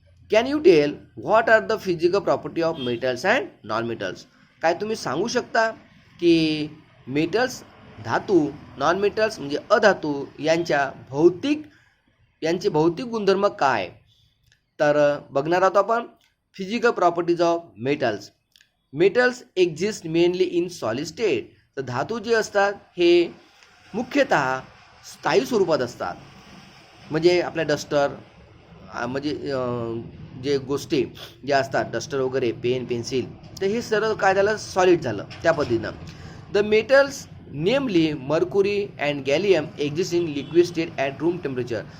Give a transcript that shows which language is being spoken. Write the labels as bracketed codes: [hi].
[en] Can you tell what are the physical property of metals and non metals? [mr] काय तुम्ही सांगू शकता की मेटल्स धातू, नॉन मेटल्स म्हणजे अधातू यांचे भौतिक गुणधर्म काय? तर बघणार आहोत आपण [en] Physical properties of metals. Metals exist mainly in solid state. [mr] तर धातू जे असतात हे मुख्यतः स्थायी स्वरूपात असतात. म्हणजे आपल्या डस्टर म्हणजे जे गोष्टी ज्या असतात डस्टर वगैरे, पेन, पेन्सिल, तर हे सर्व काय झालं, सॉलिड झालं त्या पद्धतीनं. [en] The metals namely mercury and gallium exist in liquid state at room temperature.